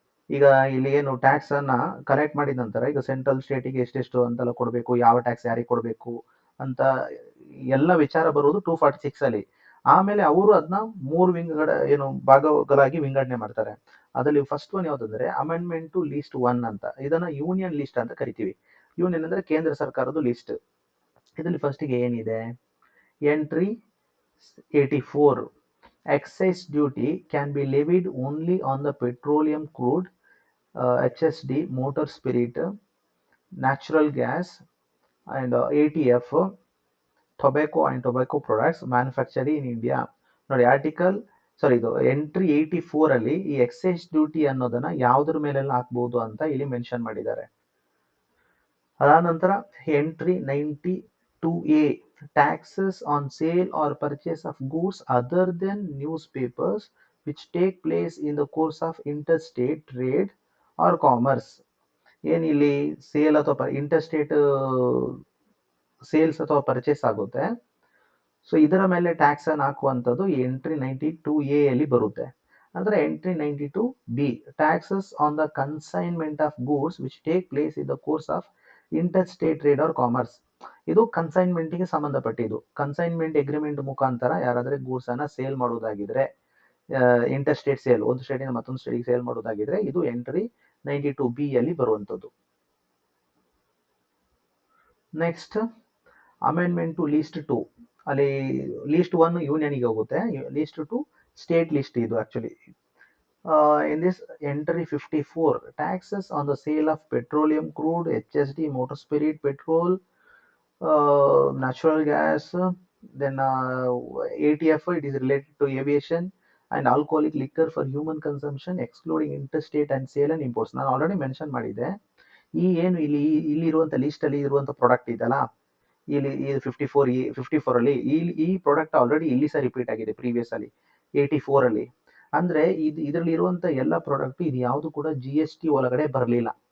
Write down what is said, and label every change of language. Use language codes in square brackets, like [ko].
[kn] ಈಗ ಇಲ್ಲಿ ಏನು ಟ್ಯಾಕ್ಸ್ ಅನ್ನ ಕಲೆಕ್ಟ್ ಮಾಡಿದ ನಂತರ ಈಗ ಸೆಂಟ್ರಲ್ ಸ್ಟೇಟಿಗೆ ಎಷ್ಟೆಷ್ಟು ಅಂತೆಲ್ಲ ಕೊಡಬೇಕು, ಯಾವ ಟ್ಯಾಕ್ಸ್ ಯಾರಿಗೆ ಕೊಡಬೇಕು ಅಂತ ಎಲ್ಲ ವಿಚಾರ ಬರುವುದು 246 ಅಲ್ಲಿ. ಆಮೇಲೆ ಅವರು ಅದನ್ನ 3 ಭಾಗಗಳಾಗಿ ವಿಂಗಡಣೆ ಮಾಡ್ತಾರೆ. ಅದರಲ್ಲಿ first one ಯಾವ್ದಂದ್ರೆ amendment to list 1 ಅಂತ. ಇದನ್ನ ಯೂನಿಯನ್ ಲಿಸ್ಟ್ ಅಂತ ಕರಿತೀವಿ. ಯೂನಿಯನ್ ಅಂದ್ರೆ ಕೇಂದ್ರ ಸರ್ಕಾರದ ಲಿಸ್ಟ್. ಇದರಲ್ಲಿ ಫಸ್ಟಿಗೆ ಏನಿದೆ, [en] Entry 84, excise duty can be levied only on the petroleum crude, HSD, motor spirit, natural gas and ATF, tobacco and tobacco products manufactured in India. [kn] ನೋಡಿ ಇದು ಎಂಟ್ರಿ 84 ಅಲ್ಲಿ ಈ ಎಕ್ಸೈಸ್ ಡ್ಯೂಟಿ ಅನ್ನೋದನ್ನ ಯಾವ್ದ್ರ ಮೇಲೆಲ್ಲ ಹಾಕ್ಬಹುದು ಅಂತ ಇಲ್ಲಿ ಮೆನ್ಷನ್ ಮಾಡಿದ್ದಾರೆ. ಅದಾದ ನಂತರ [en] Entry 92A, taxes on sale or purchase of goods other than newspapers which take place in the course of interstate trade or commerce. [kn] ಏನಿಲ್ಲಿ sale ಅಥವಾ ಇಂಟರ್ಸ್ಟೇಟ್ ಸೇಲ್ಸ್ ಅಥವಾ ಪರ್ಚೇಸ್ ಆಗುತ್ತೆ, ಸೊ ಇದರ ಮೇಲೆ ಟ್ಯಾಕ್ಸ್ ಅನ್ನು ಹಾಕುವಂಥದ್ದು ಎಂಟ್ರಿ 92A ಅಲ್ಲಿ ಬರುತ್ತೆ. ಅಂದ್ರೆ [en] Entry 92B, taxes on the consignment of goods which take place in the course of interstate trade or commerce. [kn] ಇದು ಕನ್ಸೈನ್ಮೆಂಟ್ಗೆ ಸಂಬಂಧಪಟ್ಟಿದ್ದು. ಕನ್ಸೈನ್ಮೆಂಟ್ ಅಗ್ರಿಮೆಂಟ್ ಮುಖಾಂತರ ಯಾರಾದ್ರೆ ಗೂಡ್ಸ್ ಅನ್ನ ಸೇಲ್ ಮಾಡೋದಾಗಿದ್ರೆ, ಇಂಟರ್ಸ್ಟೇಟ್ ಸೇಲ್, ಒಂದು ಸ್ಟೇಟಿಂದ ಮತ್ತೊಂದು ಸ್ಟೇಟಿಗೆ ಸೇಲ್ ಮಾಡೋದಾಗಿದ್ರೆ ಇದು ಎಂಟ್ರಿ 92B ಅಲ್ಲಿ ಬರುವಂಥದ್ದು. [en] Next amendment to list 2. [kn] ಅಲ್ಲಿ ಲೀಸ್ಟ್ 1 ಯೂನಿಯನ್ಗೆ ಹೋಗುತ್ತೆ, ಲೀಸ್ಟ್ 2 ಸ್ಟೇಟ್ ಲಿಸ್ಟ್ ಇದು actually. [en] In this entry 54, taxes on the sale of petroleum crude, HSD, motor spirit, petrol, natural gas, then ATF, it is related to aviation, and alcoholic liquor for human consumption excluding interstate and sale and imports. [kn] ನಾನು already mention ಮಾಡಿದೆ. ಈ ಏನು ಇಲ್ಲಿರುವಂಥ list ಅಲ್ಲಿ ಇರುವಂಥ product ಇದಲ್ಲ, ಇಲ್ಲಿ 54 ಅಲ್ಲಿ ಈ ಪ್ರಾಡಕ್ಟ್ ಆಲ್ರೆಡಿ ಇಲ್ಲಿ ಸಹ ರಿಪೀಟ್ ಆಗಿದೆ ಪ್ರೀವಿಯಸ್ ಅಲ್ಲಿ 84 ಅಲ್ಲಿ. ಅಂದ್ರೆ ಇದರಲ್ಲಿ ಇರುವಂತ ಎಲ್ಲ ಪ್ರಾಡಕ್ಟ್ ಇದು ಯಾವುದು ಕೂಡ GST ಒಳಗಡೆ ಬರಲಿಲ್ಲ.